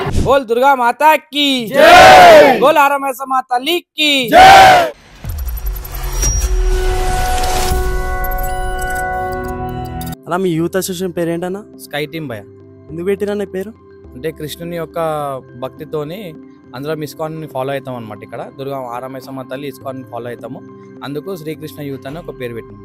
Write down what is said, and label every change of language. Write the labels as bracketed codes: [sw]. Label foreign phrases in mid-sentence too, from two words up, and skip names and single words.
[hi] बोल दुर्गा माता की जय, बोल आरामेसा माता की जय। [te] అలా మీ [en] youth association [te] పేరు ఏంటన్నా? స్కై టీమ్ భయ. ఎందుకు పెట్టిరన్న పేరు? అంటే కృష్ణుని యొక్క భక్తితోని అందరం ఇస్కాన్ని ఫాలో అవుతాం అనమాట. ఇక్కడ దుర్గా ఆరామేసమ్మ తల్లి ఇస్కాన్ని ఫాలో అవుతాము. అందుకు శ్రీకృష్ణ యూత్ అని ఒక పేరు పెట్టినాం.